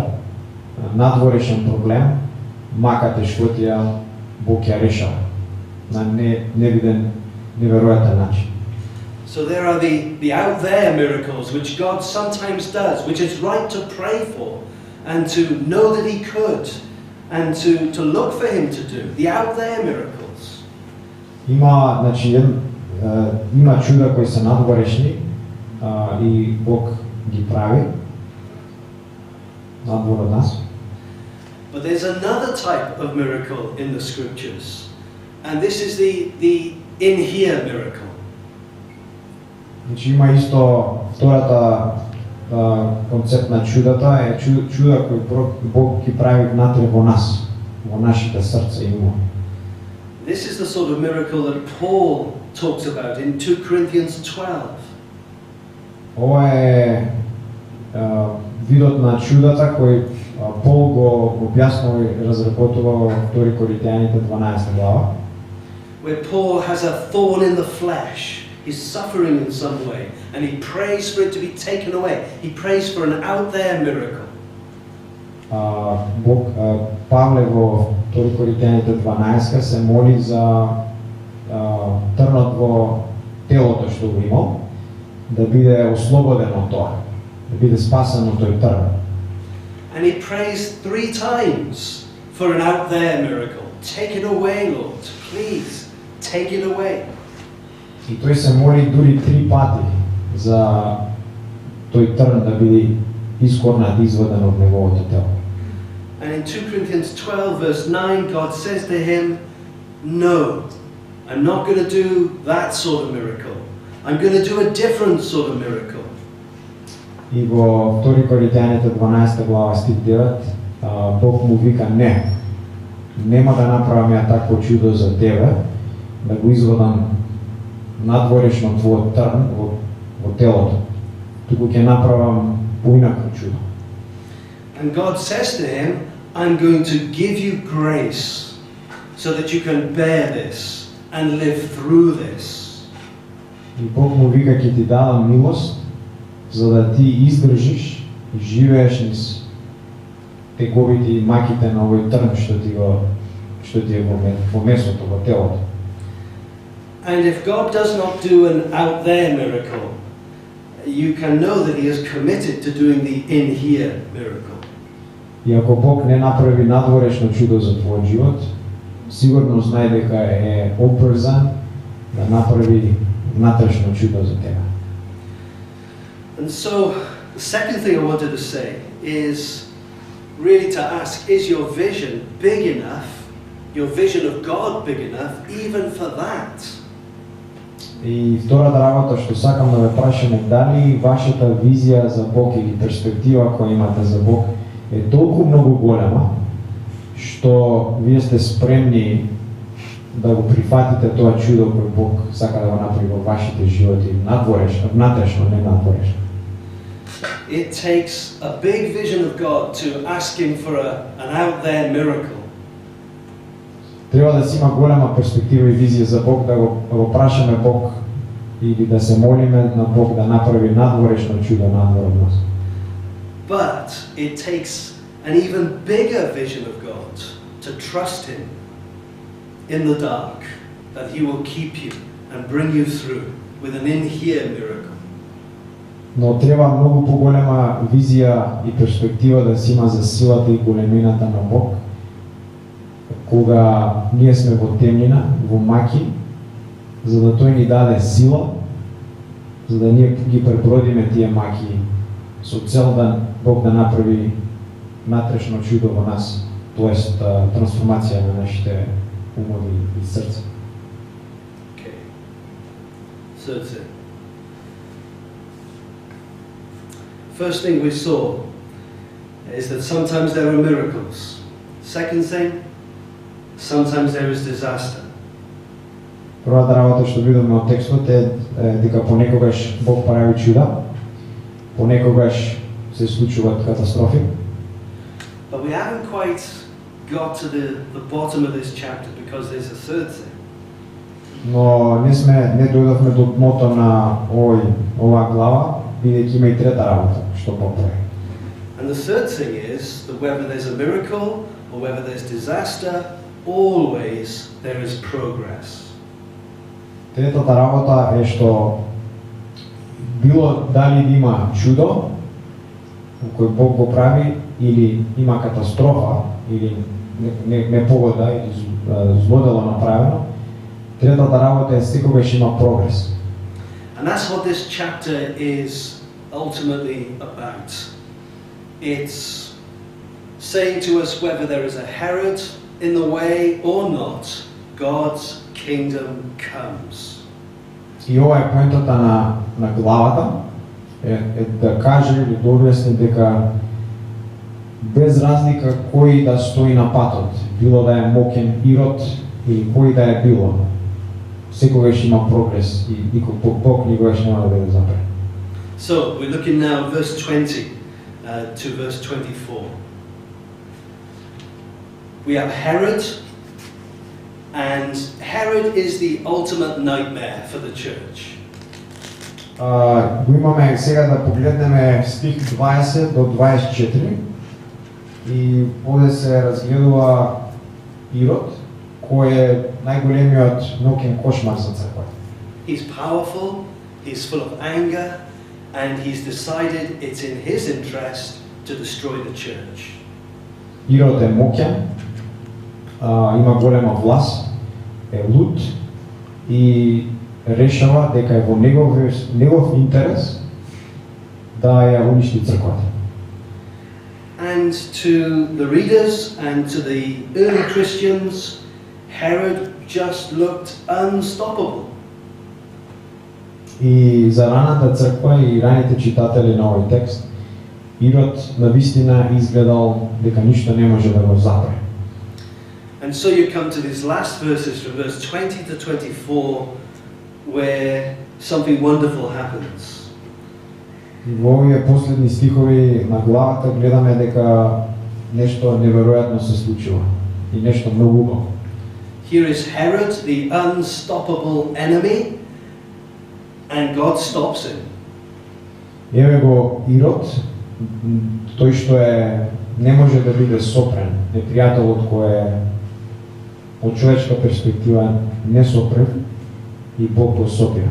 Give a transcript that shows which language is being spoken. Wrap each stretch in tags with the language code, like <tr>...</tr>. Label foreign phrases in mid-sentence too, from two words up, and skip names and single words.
<mk>Надворешен проблем, макате шкотија, Бог ја решава на невиден, неверојатен начин.</mk> <en>So there are the out there miracles which God sometimes does, which is right to pray for and to know that he could and to look for him to do. The out there miracles.</en> <mk>Има, значи, има чуда кои се надворешни и Бог ги прави надвор од нас.</mk> <en>But there's another type of miracle in the scriptures, and this is the in here miracle.</en> <mk>Значи има исто втората концепт на чудата е чуда кои Бог ги прави внатре во нас, во нашите срца и ума.</mk> <en>This is the sort of miracle that Paul talks about in 2 Corinthians 12.</en> <mk>Ова е видот на чудата кој Пол го објаснува и разработува во 2 Коринтијаните 12 глава.</mk> <en>Where Paul has a thorn in the flesh. He's suffering in some way, and he prays for it to be taken away. He prays for an out there miracle.</en> <mk>Павле во 2 Коринтијаните 12 се моли за трнот во телото што го имал, да биде ослободен од тоа, да биде спасен од тој трн.</mk> <en>And he prays 3 times for an out there miracle. Take it away, Lord. Please, take it away.</en> <mk>И тој се моли дури 3 пати за тој трн да биде искорнат, изваден од неговото тело.</mk> <en>And in 2 Corinthians 12 verse 9, God says to him, no, I'm not going to do that sort of miracle. I'm going to do a different sort of miracle.</en> <mk>И во 2 Коринтијаните 12 глава стих 9, Бог му вика не, нема да направам ја такво чудо за тебе, да го извадам надворешно твојот трн во телото, туку ќе направам поинакво чудо.</mk> <en>And God says to him, I'm going to give you grace so that you can bear this and live through this.</en> <mk>И Бог му вика ќе ти дадам милост за да ти издржиш и живееш низ теговите и маките на овој трн што ти е во месото, во телото.</mk> <en>And if God does not do an out there miracle, you can know that he is committed to doing the in here miracle.</en> <mk>И ако Бог не направи надворешно чудо за твојот живот, сигурно знај дека е обврзан да направи внатрешно чудо за тебе.</mk> <en>And so, the second thing I wanted to say is really to ask, is your vision big enough, your vision of God big enough, even for that?</en> <mk>И втората работа што сакам да ве прашам е дали вашата визија за Бог или перспектива која имате за Бог е толку многу голема што вие сте спремни да го прифатите тоа чудо кој Бог сака да го направи во вашите животи внатрешно, не надворешно.</mk> <en>It takes a big vision of God to ask him for an out there miracle.</en> <mk>Треба да си има голема перспектива и визија за Бог, да го прашаме Бог или да се молиме на Бог да направи надворешно чудо надвор од нас.</mk> <en>But it takes an even bigger vision of God to trust him in the dark, that he will keep you and bring you through with an in here miracle.</en> <mk>Но треба многу поголема визија и перспектива да се има за силата и големината на Бог, кога ние сме во темнина, во маки, за да тој ни даде сила, за да ние ги пребродиме тие маки со цел да Бог да направи натрешно чудо во нас, тоест трансформација на нашите умови и срца.</mk> <en>Okay. third thing. First thing we saw is that sometimes there are miracles. Second thing, sometimes there is disaster.</en> <mk>Првата работа што видовме од текстот е дека понекогаш Бог прави чуда, понекогаш се случуваат катастрофи.</mk> <en>But we haven't quite got to the bottom of this chapter because there's a third thing.</en> <mk>Но не дојдовме до дното на оваа глава, бидејќи има и трета работа што Бог прави.</mk> <en>And the third thing is that whether there's a miracle or whether there's disaster, always there is progress.</en> <mk>Третата работа е што било дали да има чудо кој Бог го прави или има катастрофа или непогода или злодело направено, третата работа е секогаш има прогрес.</mk> <en>And that's what this chapter is ultimately about. It's saying to us whether there is a Herod in the way or not, God's kingdom comes.</en> <mk>И ова е поентата на главата, е да каже или да објасни дека без разлика кој да стои на патот, било да е мокен Ирод или кој да е било, секогаш има прогрес и Бог никогаш нема да биде запрет.</mk> <en>So, we're looking now at verse 20 to verse 24. We have Herod, and Herod is the ultimate nightmare for the church.</en> <mk>Го имаме сега да погледнеме стих 20 до 24 и овде се разгледува Ирод, кој е најголемиот ноќен кошмар за црквата.</mk> <en>He's powerful, he's full of anger, and he's decided it's in his interest to destroy the church.</en> <mk>Ирод е моќен, има голема власт, е луд и решава дека е во негов интерес да ја уништи црквата.</mk> <en>And to the readers and to the early Christians, Herod just looked unstoppable.</en> <mk>И за раната црква и раните читатели на овој текст, Ирод навистина изгледал дека ништо не може да го запре.</mk> <en>And so you come to these last verses from verse 20 to 24 where something wonderful happens.</en> <mk>И во овие последни стихови на главата гледаме дека нешто неверојатно се случува и нешто многу убаво.</mk> <en>Here is Herod, the unstoppable enemy, and God stops him.</en> <mk>Еве го Ирод, тој што не може да биде сопрен, непријателот кој е од човечка перспектива несопрев и Бог го сопира.</mk>